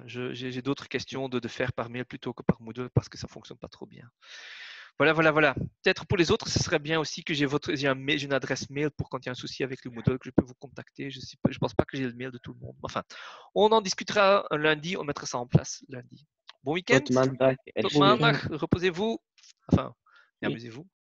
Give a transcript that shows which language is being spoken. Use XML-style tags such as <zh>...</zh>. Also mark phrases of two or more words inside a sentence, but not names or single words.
<fr>J'ai d'autres questions de faire par mail plutôt que par Moodle parce que ça fonctionne pas trop bien. Voilà, voilà, voilà. Peut-être pour les autres, ce serait bien aussi que j'ai une adresse mail pour quand il y a un souci avec le Moodle que je peux vous contacter. Je pense pas que j'ai le mail de tout le monde. Enfin, on en discutera un lundi. On mettra ça en place lundi. Bon week-end.</fr> <nl>Tot maandag. Tot</nl> <fr>Bon week-end.</fr> <nl>maandag.</nl> <fr>Reposez-vous. Enfin, et Oui. amusez-vous.</fr>